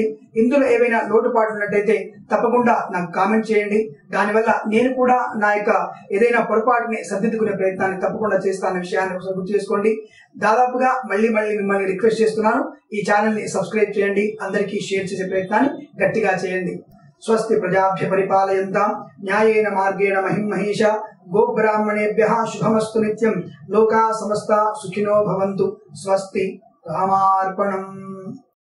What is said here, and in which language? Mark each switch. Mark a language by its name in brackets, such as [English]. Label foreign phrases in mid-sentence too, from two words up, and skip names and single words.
[Telugu] ఇందులో ఏవైనా లోటుపాట్లు ఉన్నట్టయితే తప్పకుండా నాకు కామెంట్ చేయండి. దానివల్ల నేను కూడా నా యొక్క ఏదైనా పొరపాటుని సర్దిద్దుకునే ప్రయత్నాన్ని తప్పకుండా చేస్తానన్న విషయాన్ని ఒకసారి గుర్తు చేసుకోండి. దాదాపుగా మళ్ళీ మిమ్మల్ని రిక్వెస్ట్ చేస్తున్నాను, ఈ ఛానల్ ని సబ్స్క్రైబ్ చేయండి. అందరికీ షేర్ చేసే ప్రయత్నాన్ని గట్టిగా చేయండి. [Sanskrit] స్వస్తి ప్రజాభ్య పరిపాలయంతాం న్యాయేన మార్గేణ మహిమహేష గోబ్రాహ్మణేభ్యః శుభమస్తు నిత్యం. లోకా సమస్త సుఖినో భవంతు. స్వస్తి. రామార్పణం.